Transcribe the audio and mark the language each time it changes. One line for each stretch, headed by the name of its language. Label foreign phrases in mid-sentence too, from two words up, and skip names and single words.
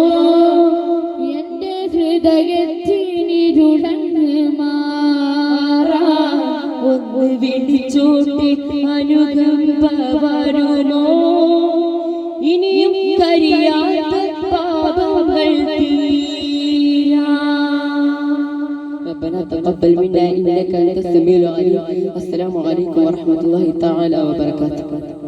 Malayalam: എന്റെ ഹൃദയത്തിനിരുളങ്ങ് മാറാൻ ഒന്ന് വിളിച്ചോട്ടെ അനുകമ്പ വരുമോ ഇനിയും കഴിയാത്ത പാപങ്ങൾ
Arabic: ربنا تقبل منا إنك أنت السميع العليم. السلام عليكم ورحمة الله تعالى وبركاته.